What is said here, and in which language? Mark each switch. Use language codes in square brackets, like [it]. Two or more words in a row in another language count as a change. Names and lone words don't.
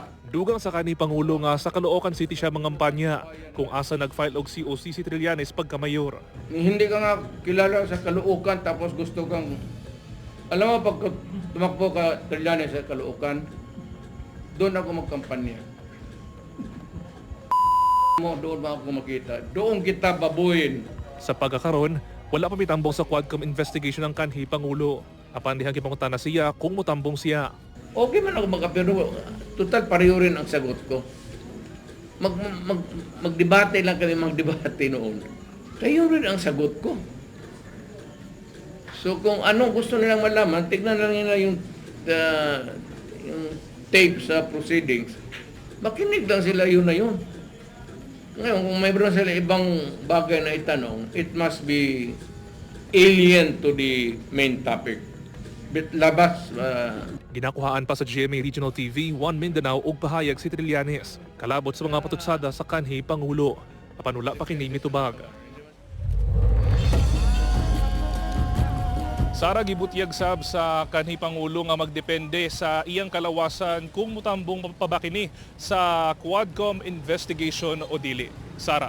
[ceb] Dugang sa kanhi Pangulo nga sa Caloocan City siya mangampanya kung asa nag-file og COC si Trillanes pagka-mayor. [tl] Hindi ka nga kilala sa Caloocan tapos gusto kang... Alam mo pag tumakbo ka Trillanes sa Caloocan, doon ako magkampanya. Doon ba ako makita? Doon kita babuin. [ceb] Sa pagkakaroon, wala pa mitambong sa Quadcom investigation ang kanhi Pangulo. Apan dihang kipangunta na siya kung mutambong siya. [tl] Okay man ako magkapiro. Total pareho rin ang sagot ko. Magdebate lang kami magdebate noon. Kayo rin ang sagot ko. So kung anong gusto nilang malaman, tignan lang nila yung tape sa proceedings. Makinig lang sila yun na yun. Ngayon, kung mayroon sila ibang bagay na itanong, [en] it must be alien to the main topic. [tl] Labas. [ceb] Ginakuhaan pa sa GMA Regional TV, 1 Mindanao og pahayag si Trillanes. Kalabot sa mga patutsada sa kanhi Pangulo. Apan wala pa kini mitubag. Sara, gibutyag sab sa kanhi Pangulo nga magdepende sa iyang kalawasan kung mutambong pa ba kini sa Quadcom investigation o dili.